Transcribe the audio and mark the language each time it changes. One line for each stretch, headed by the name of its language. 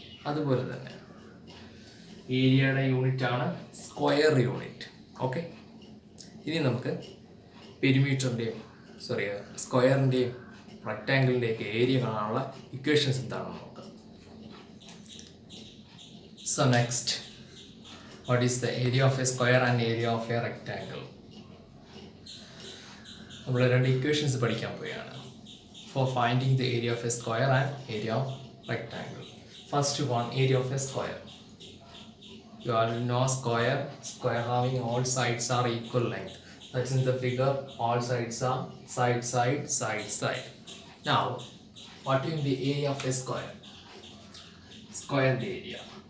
Malayalam: അതുപോലെ തന്നെ ഏരിയയുടെ യൂണിറ്റാണ് സ്ക്വയർ യൂണിറ്റ്. ഓക്കെ. ഇനി നമുക്ക് പെരിമീറ്ററിൻ്റെയും സ്ക്വയറിൻ്റെയും റെക്ടാങ്കിളിൻ്റെയൊക്കെ ഏരിയ കാണാനുള്ള ഇക്വേഷൻസ് എന്താണെന്ന് നോക്കാം.
English: So next, what is the area of a square and area of a rectangle?
Malayalam: നമ്മൾ രണ്ട് ഇക്വേഷൻസ് പഠിക്കാൻ പോവുകയാണ്
English: For finding the area of a square and area of rectangle. First one, area of a square. You all know square having all sides are equal length. That's in the figure. All sides are side. Now, what is the area of a square? Square the area.